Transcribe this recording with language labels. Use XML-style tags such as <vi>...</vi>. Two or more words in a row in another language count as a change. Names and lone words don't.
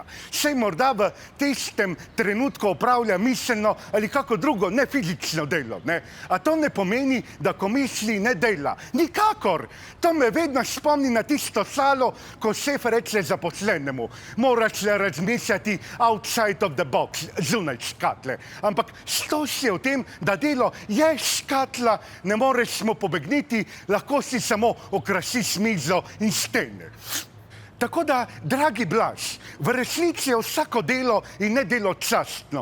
<sl>Saj morda v tistem trenutku opravlja miselno ali kako drugo nefizično delo, ne? A to ne pomeni, da ko misli, ne dela. Nikakor! To me vedno spomni na tisto salo, ko šef reče zaposlenemu: moraš razmišljati</sl> <en>outside of the box,</en> <sl>zunaj škatle. Ampak stož je v tem, da delo je škatla, ne moreš mu pobegniti, lahko si samo okrasiš mizo in stene. Tako da, dragi Blaž, v resnici je vsako delo in nedelo častno.</sl>